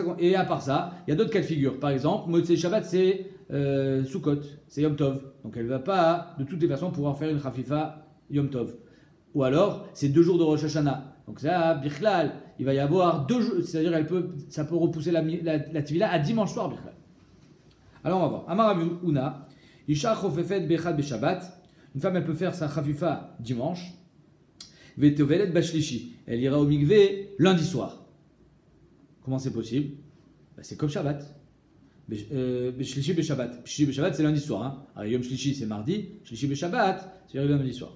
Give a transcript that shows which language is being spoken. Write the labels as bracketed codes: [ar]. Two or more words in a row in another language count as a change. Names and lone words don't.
[fr] Et à part ça, il y a d'autres cas de figure. Par exemple, [he] מוצאי שבת, [fr] c'est Sukkot, c'est [he] יום טוב. [fr] Donc elle ne va pas, de toutes les façons, pouvoir faire une [he] חפיפה יום טוב. [fr] Ou alors, c'est 2 jours de [he] ראש השנה. [fr] Donc ça, Bichlal, il va y avoir 2 jours, c'est-à-dire ça peut repousser la Tvila à dimanche soir, Bichlal. Alors on va voir. [he] אמר רב הונא, אשה חופפת באחד בשבת. [fr] Une femme, elle peut faire sa chafifa dimanche. [he] וטובלת בשלישי. [fr] Elle ira au mikvé lundi soir. Comment c'est possible? C'est comme Shabbat. [he] שלישי בשבת. שלישי בשבת, [fr] c'est lundi soir. Hein. Alors, [he] יום שלישי, [fr] c'est mardi. [he] שלישי בשבת, [fr] c'est lundi soir.